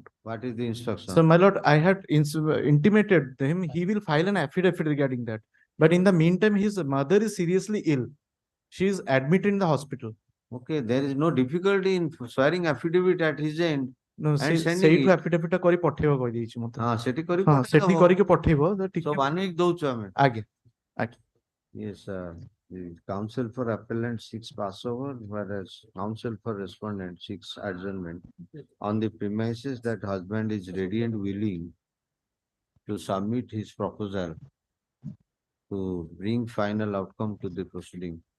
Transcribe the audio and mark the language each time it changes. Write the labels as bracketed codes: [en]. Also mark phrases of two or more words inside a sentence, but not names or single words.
[en] What is the instruction? So, my lord, I had intimated him he will file an affidavit regarding that. But in the meantime, his mother is seriously ill. She is admitted in the hospital. Okay, there is no difficulty in swearing affidavit at his end. No, And sending [or] ସେଇଠୁ [en] it. [or] affidavit ଟା କରି ପଠେଇବ କହିଦେଇଛି ମତେ। हाँ, ସେଠି କରି ହଁ ସେଠି ପଠେଇଦବ। କରିକି ପଠେଇବ ତ [en] So [or] ଟିକେ 1 week ଦଉଛୁ ଆମେ। ଆଜ୍ଞା ଆଜ୍ଞା। [en] Yes, the counsel for appellant seeks Passover, whereas counsel for respondent seeks adjournment on the premises that husband is ready and willing to submit his proposal to bring final outcome to the proceeding.